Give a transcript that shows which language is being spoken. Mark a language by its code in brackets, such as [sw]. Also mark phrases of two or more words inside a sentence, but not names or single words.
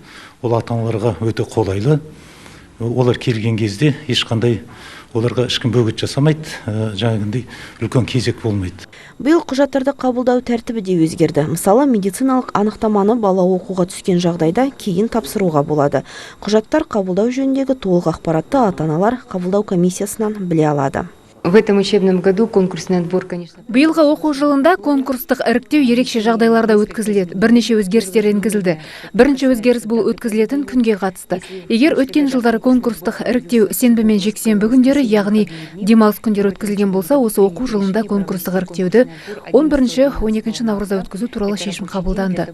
[kk] Ол ата-аналарға өте қолайлы. Олар келген кезде ешқандай оларға ешкім бөгет жасамайды, жаңағындай үлкен кезек болмайды. Биыл құжаттарды қабылдау тәртібі де өзгерді. Мысалы, медициналық анықтаманы бала оқуға түскен жағдайда кейін тапсыруға болады. Құжаттар қабылдау жөніндегі толық ақпаратты ата-аналар қабылдау комиссиясынан біле алады. [ru] В этом учебном году конкурсный отбор, конечно. [kk] Биылғы оқу жылында конкурстық іріктеу ерекше жағдайларда өткізіледі. Бірнеше өзгерістер енгізілді. Бірінші өзгеріс бұл өткізілетін күнге қатысты. Егер өткен жылдары конкурстық іріктеу сенбі мен жексенбі күндері, яғни демалыс күндері өткізілген болса, осы оқу жылында конкурстық іріктеуді 11-12 наурызда өткізу туралы шешім қабылданды.